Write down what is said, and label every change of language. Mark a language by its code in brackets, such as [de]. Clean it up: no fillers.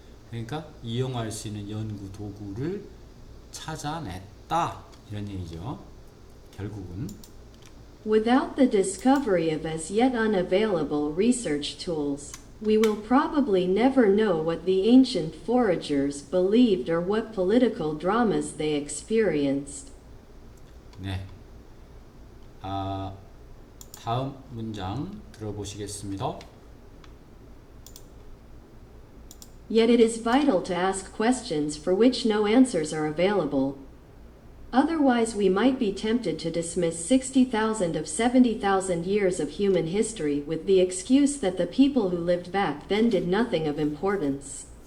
[ko] 그러니까 이용할 수 있는 연구 도구를 찾아냈다 이런 얘기죠. 결국은 [en] Without the discovery of as yet unavailable research tools, we will probably never know what the ancient foragers believed or what political dramas they experienced. [ko] 네. 다음 문장 들어보시겠습니다. [en] Yet it is vital to ask questions for which no answers are available. Otherwise, we might be tempted to dismiss 60,000 of 70,000 years of human history with the excuse that the people who lived back then did nothing of importance.